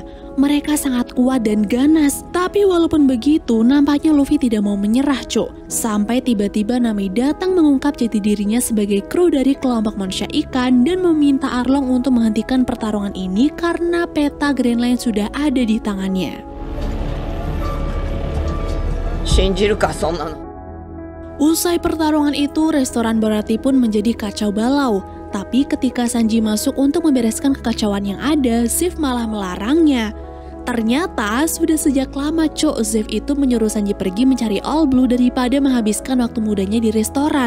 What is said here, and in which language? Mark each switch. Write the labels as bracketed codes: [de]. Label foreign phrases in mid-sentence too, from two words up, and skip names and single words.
[id] Mereka sangat kuat dan ganas, tapi walaupun begitu, nampaknya Luffy tidak mau menyerah, Cok. Sampai tiba-tiba Nami datang mengungkap jati dirinya sebagai kru dari kelompok manusia ikan dan meminta Arlong untuk menghentikan pertarungan ini karena peta Grand Line sudah ada di tangannya. [ja] 信じるかそんなの? [id] Usai pertarungan itu, restoran Baratie pun menjadi kacau balau. Tapi ketika Sanji masuk untuk membereskan kekacauan yang ada, Zeff malah melarangnya. Ternyata sudah sejak lama Cok, Zeff itu menyuruh Sanji pergi mencari All Blue daripada menghabiskan waktu mudanya di restoran.